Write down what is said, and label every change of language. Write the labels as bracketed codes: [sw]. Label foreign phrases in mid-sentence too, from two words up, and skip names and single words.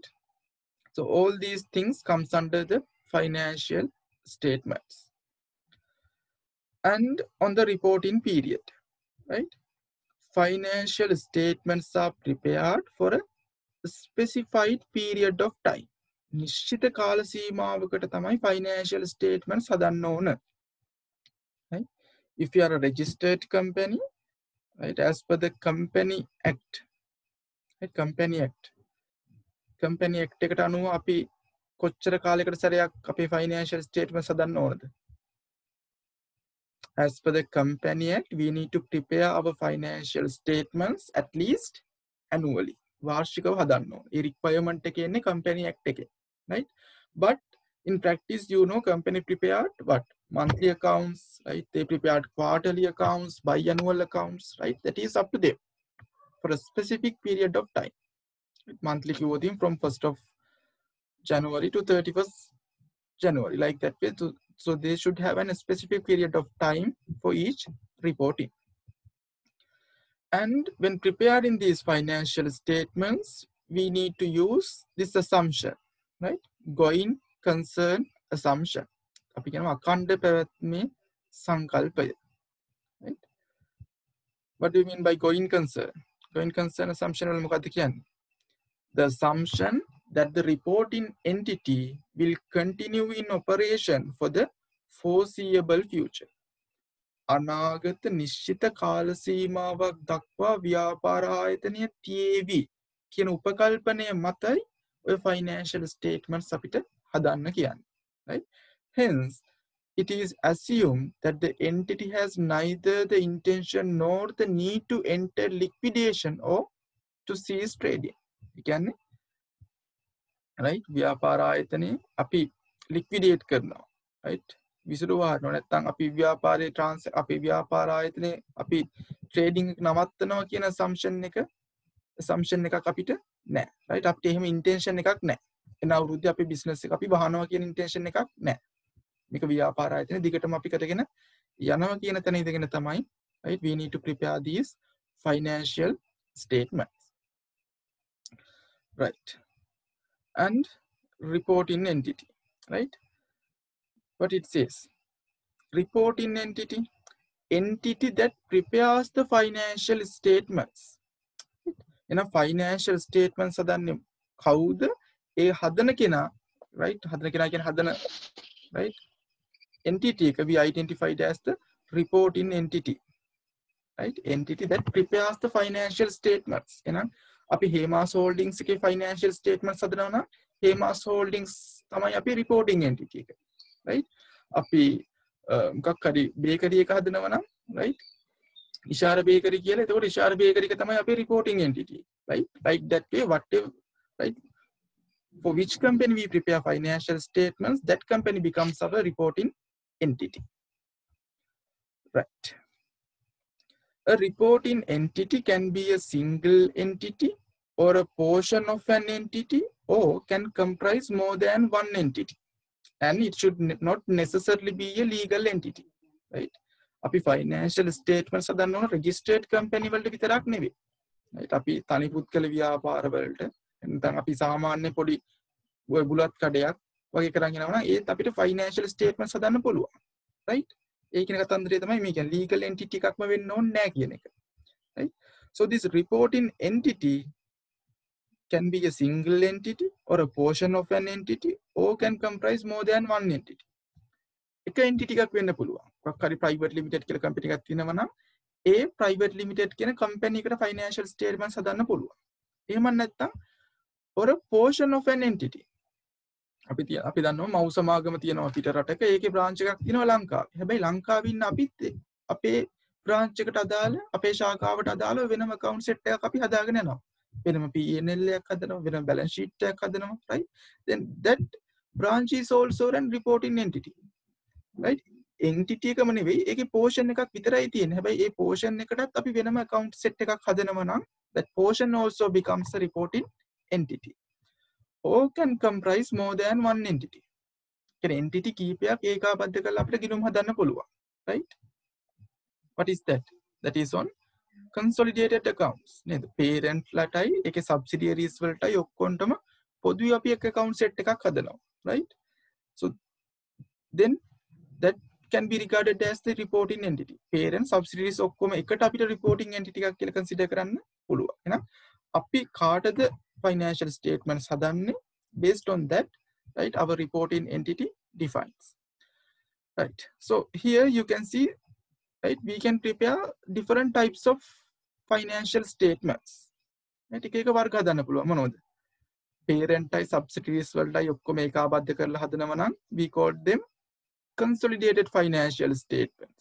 [en] So all these things comes under the financial statements. And on the reporting period, right? Financial statements are prepared for a specified period of time. [si] නිශ්චිත කාල සීමාවකට තමයි [en] financial statements [si] හදන්න ඕන. [en] Right? If you are a registered company, right, as per the Company Act, right, Company Act [si] එකට අනුව අපි කොච්චර කාලයකට සැරයක් අපේ [en] financial statements [si] හදන්න ඕනද? [en] As per the Company Act, we need to prepare our financial statements at least annually. [si] වාර්ෂිකව හදන්න ඕන. ඒ requirement එක එන්නේ Company Act එකේ, [en] right? But in practice, you know, company prepared what? Monthly accounts, right? They prepared quarterly accounts, biannual accounts, right? That is up to them for a specific period of time. Monthly clothing from 1st of January to 31st January, like that way. So they should have a specific period of time for each reporting. And when preparing these financial statements, we need to use this assumption, right? Going concern assumption. [si] අපි කියනවා අඛණ්ඩ පැවැත්මේ සංකල්පය, [en] right? What do you mean by going concern? Going concern assumption [si] වල මොකක්ද කියන්නේ? [en] The assumption that the reporting entity will continue in operation for the foreseeable future. [si] අනාගත නිශ්චිත කාල සීමාවක් දක්වා ව්‍යාපාර ආයතනය තියේවි කියන උපකල්පනය මතයි ඔය [en] financial statements [si] අපිට හදන්න කියන්නේ, [en] right? Hence, it is assumed that the entity has neither the intention nor the need to enter liquidation or to cease trading. [si] ඒ කියන්නේ, right? ව්‍යාපාර ආයතනය අපි liquidate කරනවා, right? විසිරුවාරනවා නැත්නම් අපි ව්‍යාපාරයේ අපේ ව්‍යාපාර ආයතනයේ අපි ට්‍රේඩින් එක නවත්තනවා කියන assumption එකක් අපිට නැහැ, right? අපිට එහෙම intention එකක් නැහැ. එන අවුරුද්දේ අපි business එක අපි වහනවා කියන intention එකක් නැහැ. මේක ව්‍යාපාර ආයතනයේ දිගටම අපි කරගෙන යනවා කියන තැන ඉඳගෙන තමයි, [en] right? We need to prepare these financial statements, right? And reporting entity, right? What it says, reporting entity, entity that prepares the financial statements. In a financial statements [si] හදන්නේ කවුද? ඒ හදන කෙනා, right? හදන කෙනා කියන්නේ හදන, [en] right? Entity එක we identified as the reporting entity, right? Entity that prepares the financial statements. [si] එහෙනම් අපි Hemas Holdings එකේ [en] financial statements [si] හදනවා නම් Hemas Holdings තමයි අපි [en] reporting entity [si] එක, right? අපි මොකක් හරි bakery එක හදනවා නම්, right? ඉෂාර bakery කියලා. එතකොට ඉෂාර bakery එක තමයි අපේ [en] reporting entity, [si] right? [en] Like that way, whatever, right? For which company we prepare financial statements, that company becomes our reporting entity, right? A reporting entity can be a single entity or a portion of an entity, or can comprise more than one entity. And it should not necessarily be a legal entity, right? [si] අපි [en] financial statements [si] හදන්න ඕන [en] registered company [si] වලට විතරක් නෙවෙයි, right? අපි තනි පුද්ගල ව්‍යාපාර වලට නැත්නම් අපි සාමාන්‍ය පොඩි ඔය බුලත් කඩයක් වගේ කරන් යනවා නම් ඒත් අපිට [en] financial statements [si] හදන්න පුළුවන්, right? ඒ කියන කතන්දරය තමයි මේ කියන්නේ [en] legal entity [si] එකක්ම වෙන්න ඕනේ නැහැ කියන එක, [en] right? So this reporting entity can be a single entity or a portion of an entity, or can comprise more than one entity. [si] එක entity එකක් වෙන්න පුළුවන්. මොකක් හරි [en] private limited [si] කියලා company එකක් තියෙනවා නම් ඒ [en] private limited [si] කියන company එකට [en] financial statements [si] හදන්න පුළුවන්. එහෙම නැත්නම් [en] or a portion of an entity. [si] අපි දන්නවා මව් සමාගම තියෙනවා පිට රටක, ඒකේ branch එකක් තියෙනවා ලංකාවේ. හැබැයි ලංකාවේ ඉන්න අපිත් අපේ branch එකට අදාළ අපේ ශාඛාවට අදාළ වෙනම [en] account set [si] එකක් අපි හදාගෙන යනවා. වෙනම P&L එකක් හදනවා, වෙනම [en] balance sheet [si] එකක් හදනවා, [en] right? Then that branch is also an reporting entity, right? [si] entity එකම නෙවෙයි, ඒකේ portion එකක් විතරයි තියෙන්නේ. හැබැයි ඒ portion එකටත් අපි වෙනම [en] account set [si] එකක් හදනවා නම් [en] that portion also becomes a reporting entity, or can comprise more than one entity. [si] කියන්නේ entity කීපයක් ඒකාබද්ධ කරලා අපිට ගිණුම් හදන්න පුළුවන්, [en] right? What is that? That is on consolidated accounts. [si] නේද? parent ලටයි ඒකේ subsidiaries වලටයි ඔක්කොන්ටම පොදුයි අපි එක [en] account set [si] එකක් හදනවා, [en] right? So then that can be regarded as the reporting entity. parent subsidiaries [si] ඔක්කොම එකට අපිට [en] reporting entity [si] එකක් කියලා consider කරන්න පුළුවන්. එහෙනම් අපි කාටද [en] financial statements [si] හදන්නේ? [en] Based on that, right, our reporting entity defines, right? So here you can see, right, we can prepare different types of financial statements, right? [si] එක එක වර්ග හදන්න පුළුවන්. මොනවද? parent යි subsidiaries වලටයි ඔක්කොම ඒකාබද්ධ කරලා හදනවා නම් [en] we call them consolidated financial statements.